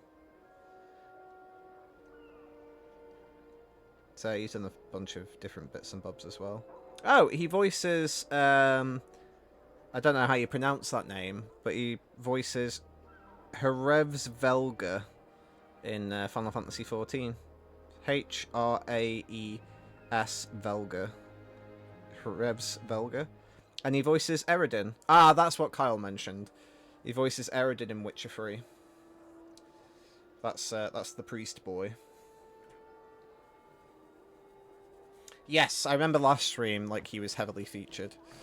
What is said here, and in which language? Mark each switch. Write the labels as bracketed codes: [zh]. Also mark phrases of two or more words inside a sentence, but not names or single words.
[en] So he's done a bunch of different bits and bobs as well. Oh, he voices. I don't know how you pronounce that name, but he voices Hrevs Velga in Final Fantasy XIV. H-R-A-E-S Velga. Hrevs Velga. And he voices Eredin. Ah, that's what Kyle mentioned. He voices Eredin in Witcher 3. That's the priest boy. Yes, I remember last stream, like, he was heavily featured.